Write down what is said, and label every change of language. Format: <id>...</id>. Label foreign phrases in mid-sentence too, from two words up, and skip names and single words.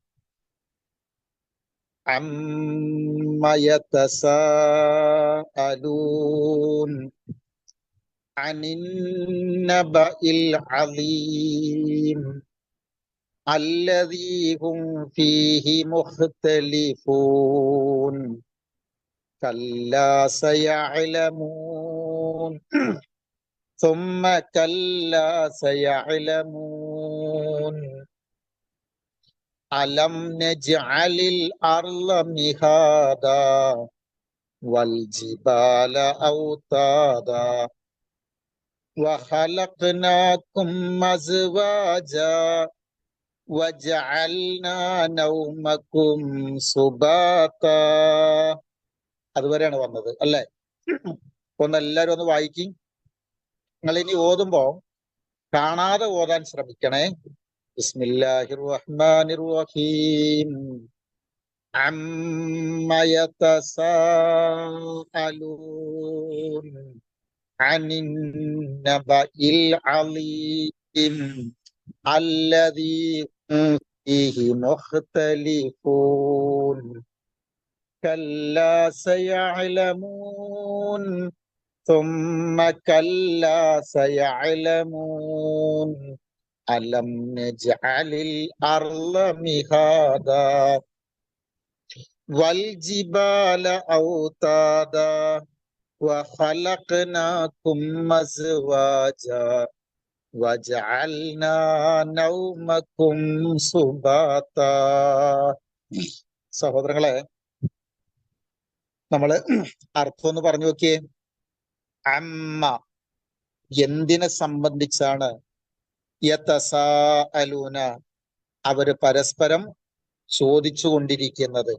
<ar>عم يتساءلون عن النبإ العظيم الذي هم فيه مختلفون كلا സയഅലമൂൻ ثم كلا سيعلمون ألم نجعل الأرض مهادا والجبال أوتادا وخلقناكم أزواجا وجعلنا نومكم سباتا.</ar> <ml>അതുവരെയാണ് വന്നത്, അല്ലേ? ഒന്ന് എല്ലാവരും ഒന്ന് വായിക്കും. നിങ്ങൾ ഇനി ഓതുമ്പോ കാണാതെ ഓതാൻ ശ്രമിക്കണേ.</ml> <ar>بسم الله الرحمن الرحيم. عم يتساءلون عن النبإ العظيم الذي فيه مختلفون كلا سيعلمون ثم كلا سيعلمون ألم نجعل الأرض مهادا والجبال أوتادا وخلقناكم أزواجا وجعلنا نومكم سباتا.</ar> <ml>സഹോദരങ്ങളെ, നമ്മള് അർത്ഥം ഒന്ന് പറഞ്ഞു നോക്കിയേ. അമ്മ എന്തിനെ സംബന്ധിച്ചാണ്? യതസാഅലൂന അവര് പരസ്പരം ചോദിച്ചു കൊണ്ടിരിക്കുന്നത്.</ml>